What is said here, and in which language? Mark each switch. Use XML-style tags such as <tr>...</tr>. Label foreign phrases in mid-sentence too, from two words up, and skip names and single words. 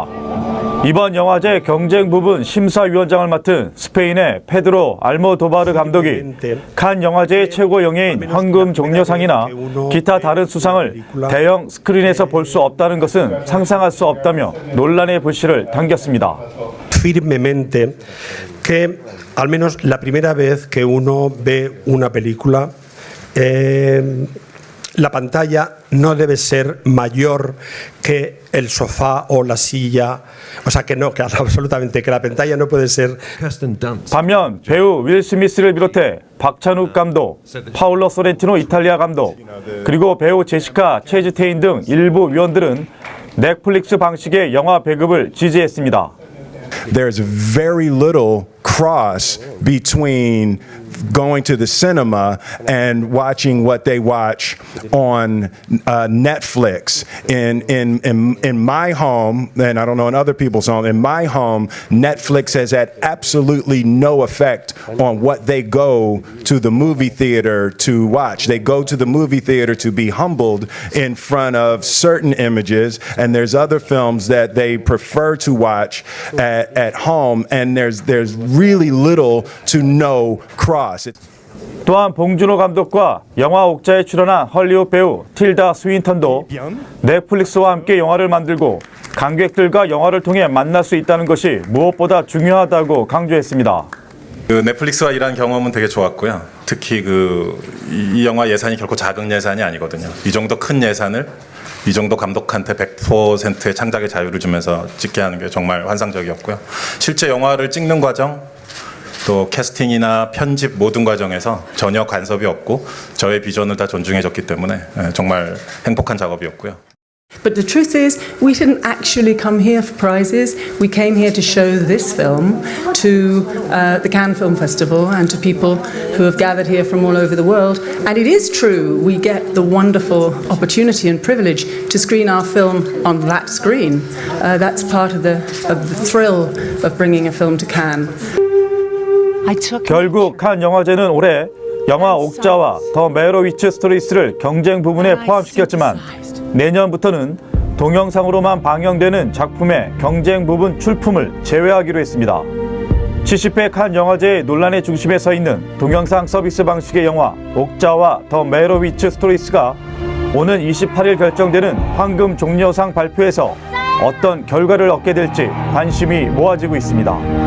<ko>이번 영화제 경쟁 부분 심사위원장을 맡은 스페인의 페드로 알모도바르 감독이 칸 영화제의 최고 영예인 황금 종려상이나 기타 다른 수상을 대형 스크린에서 볼 수 없다는 것은 상상할 수 없다며 논란의 불씨를 당겼습니다.</ko> <es>Firmemente que al menos la primera vez que uno ve una película la pantalla no debe ser mayor que el sofá o la silla, o sea que no, que absolutamente que la pantalla no puede ser.</es> <ko>반면 배우 윌 스미스를 비롯해 박찬욱 감독, 파울로 소렌티노 이탈리아 감독, 그리고 배우 제시카 체즈테인 등 일부 위원들은 넷플릭스 방식의 영화 배급을 지지했습니다.</ko> <en>There's very little cross between going to the cinema and watching what they watch on Netflix. In my home, and I don't know in other people's home, in my home, Netflix has had absolutely no effect on what they go to the movie theater to watch. They go to the movie theater to be humbled in front of certain images, and there's other films that they prefer to watch at home, and there's really little to no cross.</en> <ko>또한 봉준호 감독과 영화 옥자에 출연한 헐리우드 배우 틸다 스윈턴도 넷플릭스와 함께 영화를 만들고 관객들과 영화를 통해 만날 수 있다는 것이 무엇보다 중요하다고 강조했습니다. 넷플릭스와 일한 경험은 되게 좋았고요. 특히 이 영화 예산이 결코 작은 예산이 아니거든요. 이 정도 큰 예산을 이 정도 감독한테 100%의 창작의 자유를 주면서 찍게 하는 게 정말 환상적이었고요. 실제 영화를 찍는 과정, 또 캐스팅이나 편집 모든 과정에서 전혀 간섭이 없고 저의 비전을 다 존중해줬기 때문에 정말 행복한 작업이었고요.</ko> <en>But the truth is, we didn't actually come here for prizes. We came here to show this film to the Cannes Film Festival and to people who have gathered here from all over the world. And it is true, we get the wonderful opportunity and privilege to screen our film on that screen. That's part of the thrill of bringing a film to Cannes.</en> <ko>결국 칸 영화제는 올해 영화 옥자와 더 메이로위츠 스토리스를 경쟁 부분에 포함시켰지만 내년부터는 동영상으로만 방영되는 작품의 경쟁 부분 출품을 제외하기로 했습니다. 70회 칸 영화제의 논란의 중심에 서 있는 동영상 서비스 방식의 영화 옥자와 더 메이로위츠 스토리스가 오는 28일 결정되는 황금 종려상 발표에서 어떤 결과를 얻게 될지 관심이 모아지고 있습니다.</ko>